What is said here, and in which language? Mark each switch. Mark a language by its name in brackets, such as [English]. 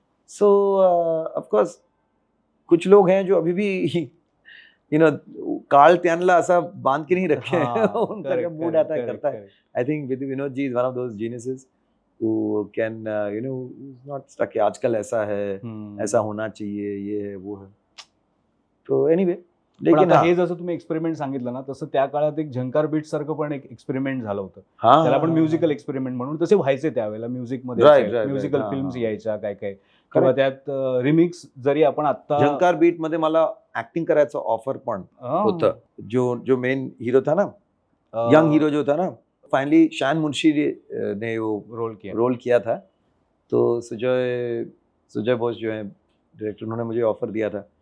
[Hindi] So of course कुछ लोग हैं जो अभी भी यू नो काल त्यांला ऐसा बांध के नहीं रखे हैं, उनका जब मूड आता है करता है। [English] I think Vinod ji is one of those geniuses who can you know is not stuck, [Hindi] आजकल ऐसा है, ऐसा होना चाहिए, ये है वो है। तो एनीवे, लेकिन [Marathi] हे जसं तुम्ही एक्सपेरिमेंट सांगितलं ना, तसं त्या काळात एक झंकार बीट सारखं पण एक एक्सपेरिमेंट झालं होतं, त्याला आपण म्युझिकल एक्सपेरिमेंट म्हणून, तसे व्हायचे त्यावेळेला म्युझिक मध्ये, म्युझिकल फिल्म्स यायच्या काय काय, किंवा त्यात रिमिक्स जरी आपण आता, [Hindi] झंकार बीट मध्ये मला ऍक्टिंग करायचं ऑफर पण होतं, जो मेन हीरो था ना, यंग हीरो जो था ना, फाइनली शान मुंशी ने वो रोल किया था। तो सुजय बोस जो है डायरेक्टर, उन्होंने मुझे ऑफर दिया था।